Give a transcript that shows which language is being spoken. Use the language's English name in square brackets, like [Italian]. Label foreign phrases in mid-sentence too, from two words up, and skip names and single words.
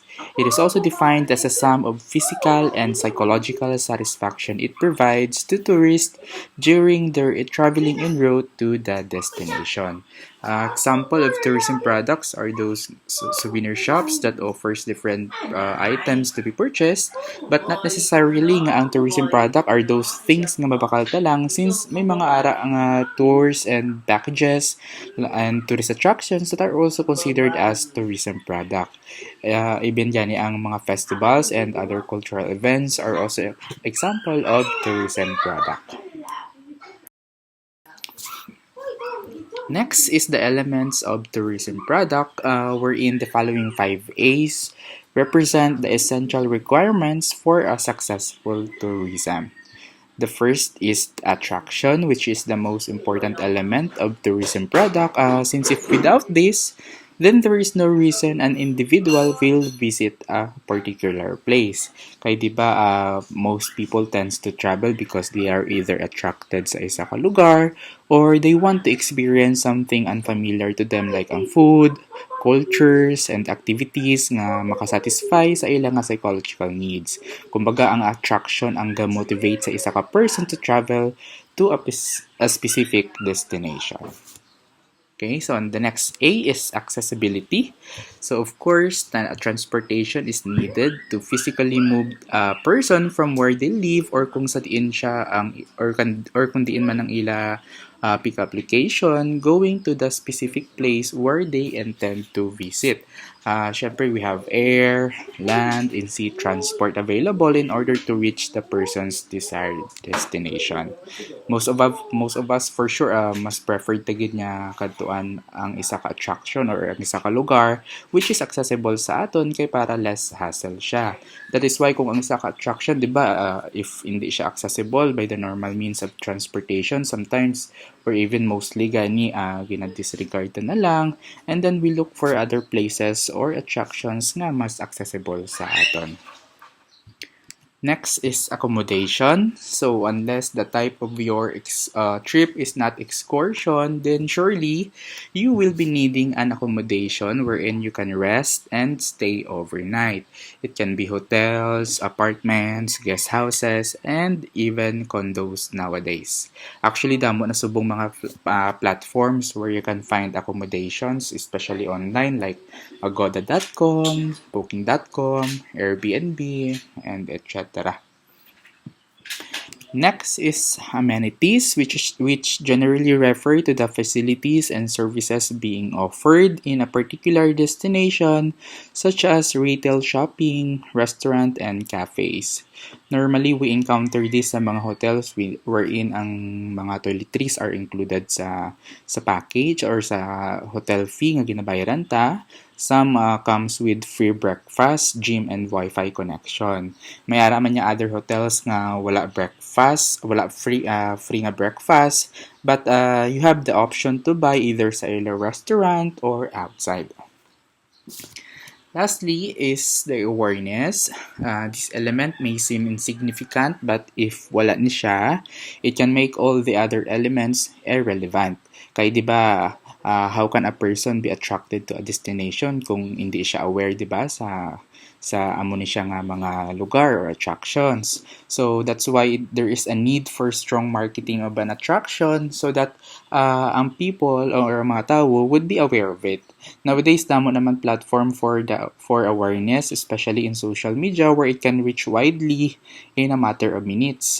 [English] It is also defined as a sum of physical and psychological satisfaction it provides to tourists during their traveling en route to the destination. Example of tourism products are those souvenir shops that offers different items to be purchased, but not necessarily [Hiligaynon] nga ang [English] tourism product are those things [Hiligaynon] nga mabakal ta lang [English] since [Hiligaynon] may mga ara nga [English] tours and packages and tourist attractions that are also considered as tourism product. Even [Hiligaynon] gani ang mga [English] festivals and other cultural events are also example of tourism product. Next is the elements of tourism product, wherein the following 5 A's represent the essential requirements for a successful tourism. The first is attraction, which is the most important element of tourism product. Since if without this, then there is no reason an individual will visit a particular place. [Hiligaynon] Kaya di ba, [English] most people tends to travel because they are either attracted [Hiligaynon] sa isa ka lugar [English] or they want to experience something unfamiliar to them like ang food, cultures, and activities [Hiligaynon] nga makasatisfy sa ilang nga [English] psychological needs. [Hiligaynon] Kumbaga, ang attraction ang ga-motivate sa isa ka person [English] to travel to a specific destination. Okay, so on the next A is accessibility. So of course, transportation is needed to physically move a person from where they live or [Hiligaynon] kung sa diin siya ang [English] or [Hiligaynon] kung diin man ang ila [English] pick application going to the specific place where they intend to visit. Syempre, we have air, land, and sea transport available in order to reach the person's desired destination. Most of us for sure mas preferred [Hiligaynon] tagid nga kadtuan ang isa ka [English] attraction or [Hiligaynon] ang isa ka lugar [English] which is accessible [Hiligaynon] sa aton kay para [English] less hassle siya. That is why [Hiligaynon] kung ang isa ka [English] attraction, [Hiligaynon] 'di ba, [English] if [Hiligaynon] hindi siya [English] accessible by the normal means of transportation, sometimes or even mostly [Hiligaynon] gani gina-disregard na lang, [English] and then we look for other places or attractions [Hiligaynon] nga mas [English] accessible [Hiligaynon] sa aton. [English] Next is accommodation. So unless the type of your trip is not excursion, then surely you will be needing an accommodation wherein you can rest and stay overnight. It can be hotels, apartments, guest houses, and even condos nowadays. Actually, [Hiligaynon] damo na subong mga [English] platforms where you can find accommodations, especially online like agoda.com, booking.com, Airbnb, and etc. Next is amenities, which generally refer to the facilities and services being offered in a particular destination, such as retail shopping, restaurant, and cafes. Normally, we encounter this [Hiligaynon] sa mga [English] hotels wherein [Hiligaynon] ang mga [English] toiletries are included sa package or sa hotel fee [Hiligaynon] nga ginabayaran ta. [English] Some comes with free breakfast, gym, and Wi-Fi connection. [Hiligaynon] May ara man niya [English] other hotels [Hiligaynon] nga wala [English] breakfast, wala free nga breakfast, but you have the option to buy either [Hiligaynon] sa ila [English] restaurant or outside. Lastly is the awareness. This element may seem insignificant, but if [Hiligaynon] wala ni siya, [English] it can make all the other elements irrelevant. [Hiligaynon] Kaya di ba, [English] how can a person be attracted to a destination [Hiligaynon] kung hindi siya [English] aware, [Hiligaynon] di ba, sa amo ni siya nga mga [English] lugar or attractions. So that's why there is a need for strong marketing of an attraction so that ang people or [Hiligaynon] mga tao [English] would be aware of it. Nowadays, [Hiligaynon] damo naman [English] platform for awareness, especially in social media where it can reach widely in a matter of minutes.